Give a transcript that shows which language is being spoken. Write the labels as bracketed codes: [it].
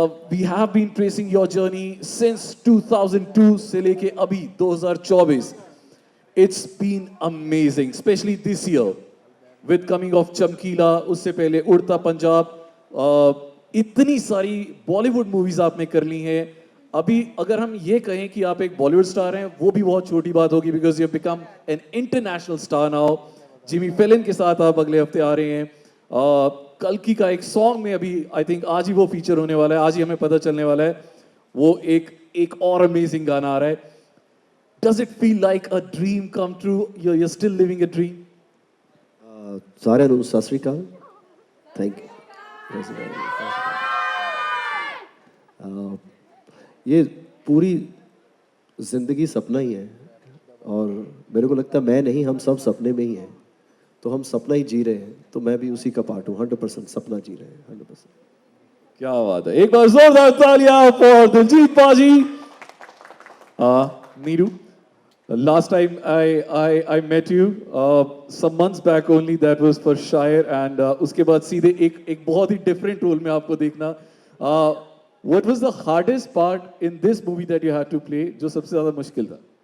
[en] we have been tracing your journey since 2002 [hi] से लेके अभी [en] 2024. It's been amazing, especially this year with coming of Chamkila, उससे पहले उड़ता पंजाब. [hi] इतनी सारी बॉलीवुड मूवीज आपने कर ली हैं. अभी अगर हम ये कहें कि आप एक बॉलीवुड स्टार हैं, वो भी बहुत छोटी बात होगी, [en] Because you become an international star now. [hi] Jimmy fallen के साथ आप अगले हफ्ते आ रहे हैं. कल्कि का एक सॉन्ग में अभी आई थिंक आज ही वो फीचर होने वाला है, आज ही हमें पता चलने वाला है. वो एक और अमेजिंग गाना आ रहा है. [en] Does it feel like a dream come true? you're still living a dream? [pa] सारे ਨੂੰ ਸਤਿ ਸ੍ਰੀ ਅਕਾਲ. [en] Thank you. [hi] ये पूरी जिंदगी सपना ही है, और मेरे को लगता है मैं नहीं, हम सब सपने में ही हैं. तो हम सपना ही जी रहे हैं, तो मैं भी उसी का पार्ट हूँ. 100% सपना जी रहे हैं, 100%. क्या बात है. एक बार जोरदार तालियां फॉर दिलजीत पाजी. [en] Neeru, last time I met you some months back only, that was for Shire, and [hi] उसके बाद सीधे एक बहुत ही different role में आपको देखना. [en] What was the hardest part in this movie that you had to play, [hi] जो सबसे ज़्यादा मुश्किल था?